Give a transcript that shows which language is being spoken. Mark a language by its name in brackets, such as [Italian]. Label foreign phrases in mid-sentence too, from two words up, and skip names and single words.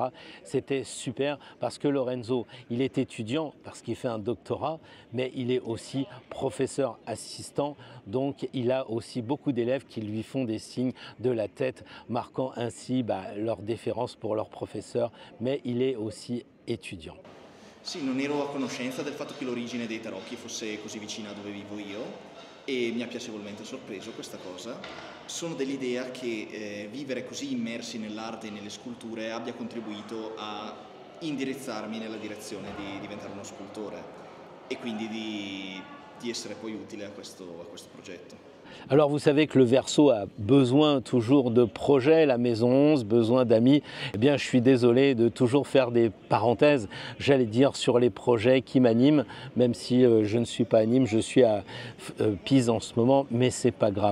[French] C'était super parce que Lorenzo, il est étudiant parce qu'il fait un doctorat, mais il est aussi professeur assistant. Donc il a aussi beaucoup d'élèves qui lui font des signes de la tête, marquant ainsi leur déférence pour leur professeur, mais il est aussi étudiant. [Italian] Sì, non ero a conoscenza del fatto che l'origine dei tarocchi fosse così vicina a dove vivo io e mi ha piacevolmente sorpreso questa cosa. Sono dell'idea che vivere così immersi nell'arte e nelle sculture abbia contribuito a indirizzarmi nella direzione di diventare uno scultore e quindi di essere poi utile a questo progetto. [French] Alors vous savez que le Verseau a besoin toujours de projets, la Maison 11, besoin d'amis. Eh bien je suis désolé de toujours faire des parenthèses, j'allais dire, sur les projets qui m'animent, même si je ne suis pas anime, je suis à Pise en ce moment, mais c'est pas grave.